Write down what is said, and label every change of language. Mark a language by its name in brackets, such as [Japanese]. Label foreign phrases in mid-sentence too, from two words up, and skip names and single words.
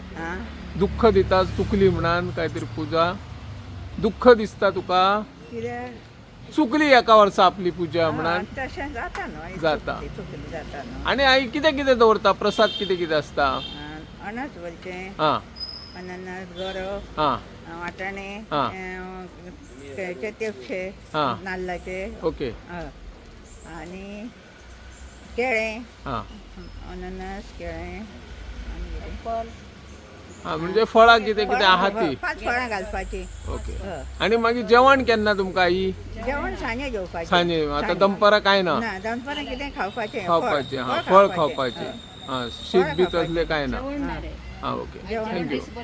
[Konkani] हा. दुख्ख दिता चुकली म्हणून काहीतरी पूजा दुख्ख दिसता तुका? कित्याक चुकली एका वर्सा आपली पूजा म्हणून? तशें जाता न्हू. जाता. चुकली जाता न्हू. आणि आई कितें कितें दवरता? प्रसाद कितें कितें आसता? अनस भरचें, हा अननस, गोरो, हा वाटाणे, हा. केळचे तेपशे, हा. नाल्लाचे, ओके. आणि केळे, हा अननस, केळे आणि हा म्हणजे फळां कितें कितें आहा ती? 5 फळां घालपाची. ओके. हय. आणि मागीर जेवण केन्ना तुमकां आई? जेवण सांजे जेवपाचें. सांजे आता दनपारां काय ना? ना दनपारां कितें खावपाचें. खावपाचें. हा फळ खावपाचें. हा शीत बी तसलें काय ना? जेवण ना रे हा ओके. जेवण थँक्यू.